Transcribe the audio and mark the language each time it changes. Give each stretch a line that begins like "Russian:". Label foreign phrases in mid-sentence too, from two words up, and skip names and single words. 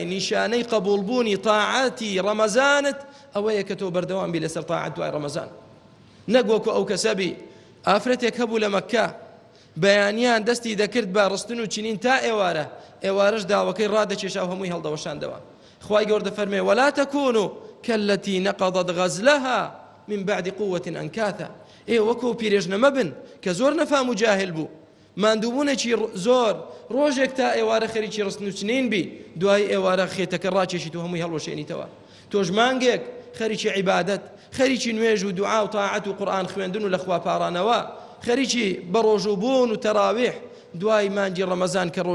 Central Kurdish: نیشانەی قبولبوونی تاعەتی ڕەمەزانت ئەوەیە کە تۆ بەردەوام بی لەسەر تاعەت دوای ڕەمەزان نەک وەکو ئەو کەسەبی ئافرەتێک هەبوو لە مەککە بەیانیان دەستی دەکرد بە ڕستن و چینین تا ئێوارەش داوەکەی ڕادەکێشا و هەمووی هەڵدەوەشاندەوە خوای گەورە دەفەرمێ
Arabic: ولا تكونوا كالتي نقضت غزلها من بعد قوة أنكاثا
Central Kurdish: وەکو پیرێژنەمە بن کە زۆر نەفام و جاهل بوو ماندووبوونێکی زۆر ڕۆژێک تا ئێوارە خەریکی ڕستن و چنین بی دوای ئێوارە خێتەکە ڕاکێشیت و هەمووی هەڵوەشێنیتەوە تۆش مانگێک خەریکی عیبادەت خەریکی نوێژ و دوعا و تاعەت و قورئان خوێندن و لە خوا پاڕانەوە خەریکی بەڕۆژوبوون و تەراویح دوای مانگی ڕەمەزان کە